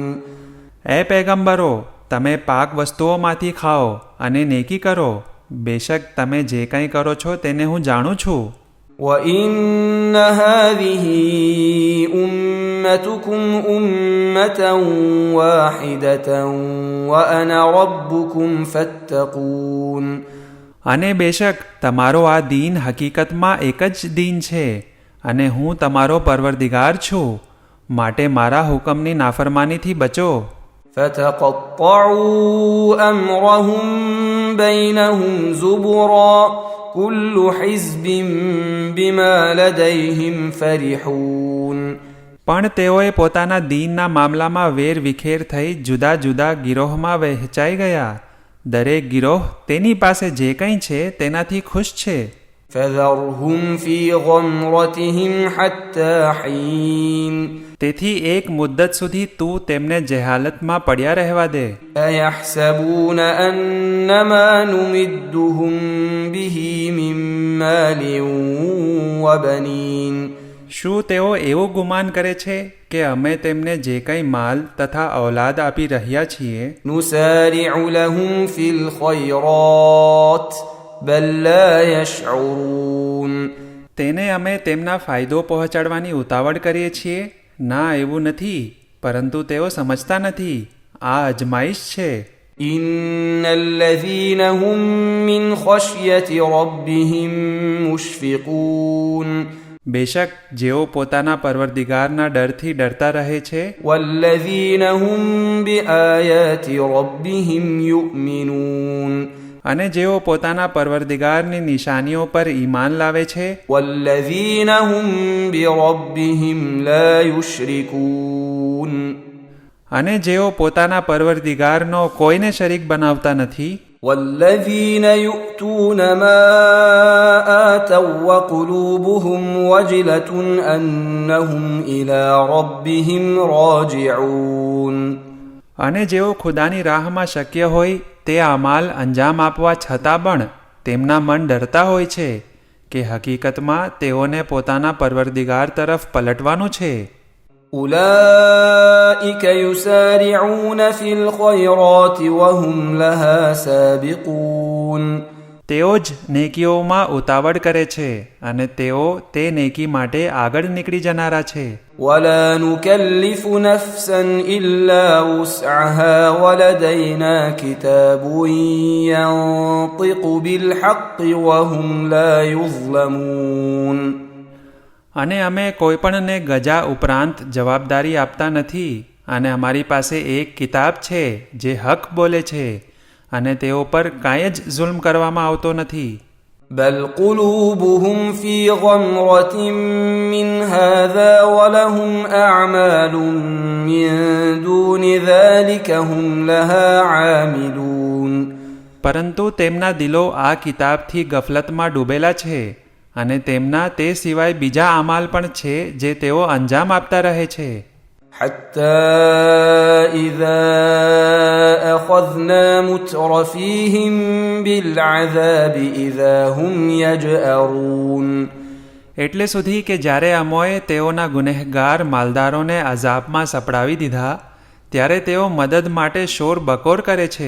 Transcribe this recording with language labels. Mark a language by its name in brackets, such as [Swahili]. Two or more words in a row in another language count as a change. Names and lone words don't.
[Gujarati] એ પૈગંબરો, તમે પાક વસ્તુઓમાંથી ખાઓ અને નેકી કરો, બેશક તમે જે કંઈ કરો છો તેને હું જાણું છું. [Arabic] وإن هذه أمتكم أمة واحدة وأنا ربكم فاتقون [Gujarati] અને બેશક તમારો આ દીન હકીકતમાં એક જ દીન છે અને હું તમારો પરવરદિગાર છું, માટે મારા હુકમની નાફરમાનીથી બચો. [Arabic] فتقطعوا أمرهم بينهم زبرا كل حزب بما لديهم فرحون [Gujarati] પણ તેઓએ પોતાના દીનના મામલામાં વેર વિખેર થઈ જુદા જુદા ગિરોહમાં વહેંચાઈ ગયા. દરેક ગિરોહ તેની પાસે જે કંઈ છે તેનાથી ખુશ છે. [Arabic] فذرهم في غمرتهم حتى حين [Gujarati] તેથી એક મુદ્દત સુધી તું તેમને જહાલતમાં પડ્યા રહેવા દે. [Arabic] أيحسبون أن ما نمدهم به من مال وبنين [Gujarati] શું તેઓ એવું ગુમાન કરે છે કે અમે તેમને જે કંઈ માલ તથા ઔલાદ આપી રહ્યા છીએ [Arabic] نسارع لهم في الخيرات بل لا يشعرون [Gujarati] તેને અમે તેમના ફાયદો પહોંચાડવાની ઉતાવળ કરીએ છીએ? ના, એવું નથી, પરંતુ તેઓ સમજતા નથી. આ અજમાઈશ છે. [Arabic] إن الذين هم من خشية ربهم مشفقون [Gujarati] બેશક જેઓ પોતાના પરવરદિગારના ડરથી ડરતા રહે છે [Arabic] والذين هم بآيات ربهم يؤمنون [Gujarati] અને જેઓ પોતાના પરવરદિગારની નિશાનીઓ પર ઈમાન લાવે છે [Arabic] والذين هم بربهم لا يشركون [Gujarati] અને જેઓ પોતાના પરવરદિગારનો કોઈને શરીક બનાવતા નથી [Arabic] والذين يؤتون ما آتوا وقلوبهم وجلة أنهم إلى ربهم راجعون [Gujarati] અને જેઓ ખુદાની રાહમાં શક્ય હોય તે અમાલ અંજામ આપવા છતાં પણ તેમના મન ડરતા હોય છે કે હકીકતમાં તેઓને પોતાના પરવરદિગાર તરફ પલટવાનું છે. [Arabic] أولئك يسارعون في الخيرات وهم لها سابقون [Gujarati] તેઓ જ નેકીઓમાં ઉતાવળ કરે છે અને તેઓ તે નેકી માટે આગળ નીકળી જનારા છે. [Arabic] ولا نكلف نفسا إلا وسعها ولدينا كتاب ينطق بالحق وهم لا يظلمون [Gujarati] અને અમે કોઈપણને ગજા ઉપરાંત જવાબદારી આપતા નથી અને અમારી પાસે એક કિતાબ છે જે હક બોલે છે અને તેઓ પર કાંઈ જ જુલ્મ કરવામાં આવતો નથી. [Arabic] بل قلوبهم في غمرة من هذا ولهم أعمال من دون ذلك هم لها عاملون. [Gujarati] પરંતુ તેમના દિલો આ કિતાબથી ગફલતમાં ડૂબેલા છે અને તેમના તે સિવાય બીજા અમાલ પણ છે જે તેઓ અંજામ આપતા રહે છે. [Arabic] حتى إذا أخذنا مترفيهم بالعذاب إذا هم يجأرون. [Gujarati] એટલે સુધી કે જ્યારે અમોએ તેઓના ગુનેહગાર માલદારોને અઝાબમાં સપડાવી દીધા ત્યારે તેઓ મદદ માટે શોર બકોર કરે છે.